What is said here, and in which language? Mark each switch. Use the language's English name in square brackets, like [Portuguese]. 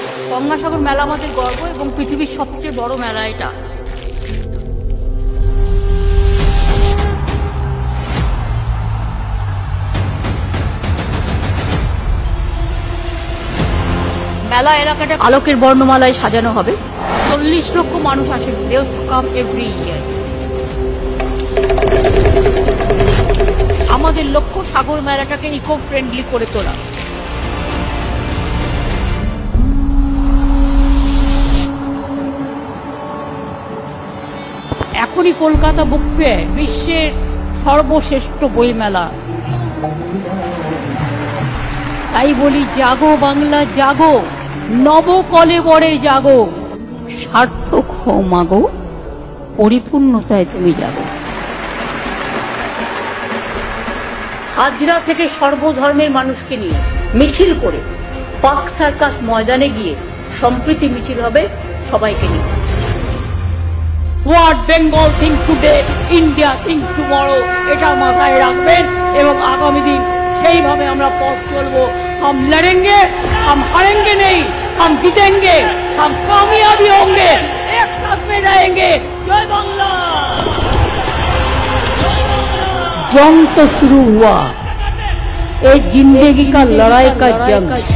[Bangla] গঙ্গাসাগর মেলা আমাদের গর্ব এবং পৃথিবীর সবচেয়ে বড় মেলা এটা। মেলা এলাকাটা আলোকের বর্ণমালায় সাজানো হবে। 40 লক্ষ মানুষ আসে, [English] they used to come every year। [Bangla] আমাদের লক্ষ্য সাগর মেলাটাকে ইকো ফ্রেন্ডলি করে তোলা। এখনই কলকাতা বুক ফেয়ার বিশ্বের সর্বশ্রেষ্ঠ বই মেলা। তাই বলি জাগো বাংলা জাগো, নবকলেবরে জাগো, সার্থক হও মাগো, পরিপূর্ণতায় তুমি যাগো। হাজরা থেকে সর্বধর্মের মানুষকে নিয়ে মিছিল করে পার্ক সার্কাস ময়দানে গিয়ে সম্প্রীতি মিছিল হবে সবাইকে নিয়ে। [English] What Bengal thinks today, India thinks tomorrow, [Bangla] এটা মাথায় রাখবেন এবং আগামী দিন সেইভাবে আমরা পথ চলবো। [Hindi] हम लड़ेंगे, हम हारेंगे नहीं, हम जीतेंगे, हम कामयाबी होंगे, एक साथ में रहेंगे। जय बांग्ला। जंग तो शुरू हुआ, ये जिंदगी का लड़ाई का जंग।